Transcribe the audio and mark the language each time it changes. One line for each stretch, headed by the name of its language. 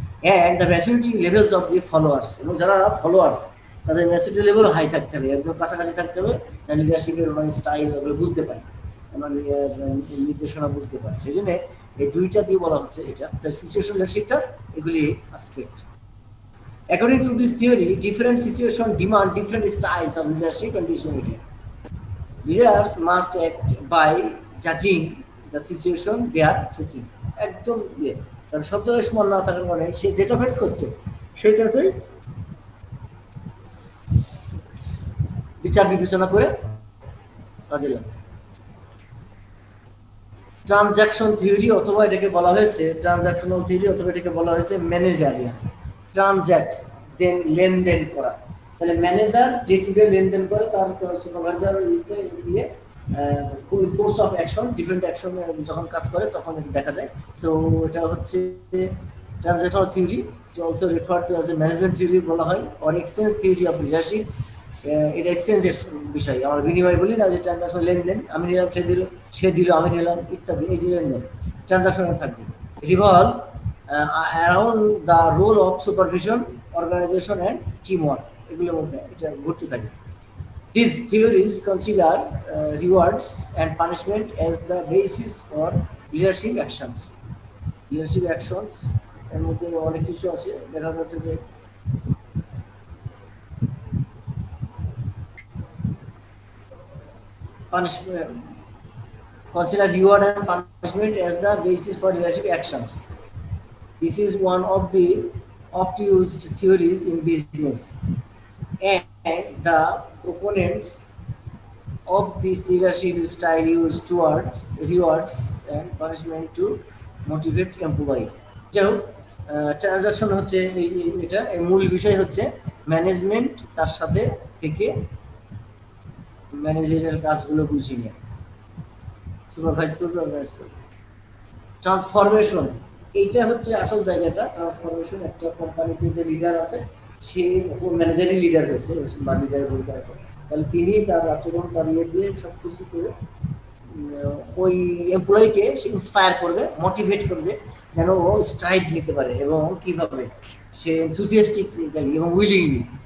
English: and the maturity levels of the followers,
Bangla: এবং যারা followers তাদের ম্যাচুরিটি লেভেলও হাই থাকতে হবে, একদম কাছাকাছি থাকতে হবে, তার লিডারশিপের স্টাইল ওগুলো বুঝতে পারে, আমার নির্দেশনা বুঝতে পারে। সেই জন্য এই দুইটা দিয়ে বলা হচ্ছে এটা সিচুয়েশন লিডারশিপটা, এগুলি aspect.
English: According to this theory, different situations demand different styles of leadership and decision making. Leaders must act by judging the situation they are facing.
Bangla: একদম কারণ সব জায়গায় সমান না থাকার মানে সে যেটা ফেস করছে সেটাতে বিচার বিবেচনা করে কাজে লাগে। ট্রানজাকশন থিওরি, অথবা এটাকে বলা হয়েছে ট্রানজাকশনাল থিওরি, অথবা এটাকে বলা হয়েছে ম্যানেজারিয়াল। ট্রানজ্যাক্ট দেন লেনদেন করা, তাহলে ম্যানেজার ডে টু ডে লেনদেন করে, তার সুপারভাইজার দিয়ে course of action, different action যখন কাজ করে তখন এটা দেখা যায়। সো এটা হচ্ছে
English: transactional theory, also refer to as a management theory
Bangla: বলা হয়,
English: Or exchange theory of leadership.
Bangla: এটা এক্সচেঞ্জের বিষয়, আমরা বিনিময় বলি না, যে ট্রানজাকশন লেনদেন, আমি নিলাম সে দিল, সে দিল আমি নিলাম, ইত্যাদি, এই যে লেনদেন ট্রানজাকশনে থাকবে।
English: revolve around the role of supervision, organisation and team work,
Bangla: এগুলোর মধ্যে এটা ঘুরতে থাকে।
English: These theories consider rewards and punishment as the basis for leadership actions. Leadership actions
Bangla: এর মধ্যে অনেক কিছু আছে, দেখা যাচ্ছে যে
English: punishment, consider reward and punishment as the basis for leadership actions. This is one of the oft-used theories in business, and the proponents of this leadership style use towards rewards and punishment to motivate employee.
Bangla: যাই হোক, transaction হচ্ছে এটা মূল বিষয় হচ্ছে management তার সাথে থেকে ম্যানেজারের কাজগুলো বুঝিয়ে নেয়, সুপারভাইজ করবে, অর্গানাইজ করবে। ট্রান্সফরমেশন, এইটা হচ্ছে আসল জায়গাটা। ট্রান্সফরমেশন, একটা কোম্পানিতে যে লিডার আছে সে ম্যানেজারই লিডার হয়েছে বা লিডারের ভূমিকা আছে, তাহলে তিনি তার আচরণ, তার ইয়ে দিয়ে সব কিছু করে ওই এমপ্লয়িকে সে ইন্সপায়ার করবে, মোটিভেট করবে যেন ও স্ট্রাইভ নিতে পারে, এবং কিভাবে সে এনথুজিয়াস্টিকলি এবং উইলিংলি।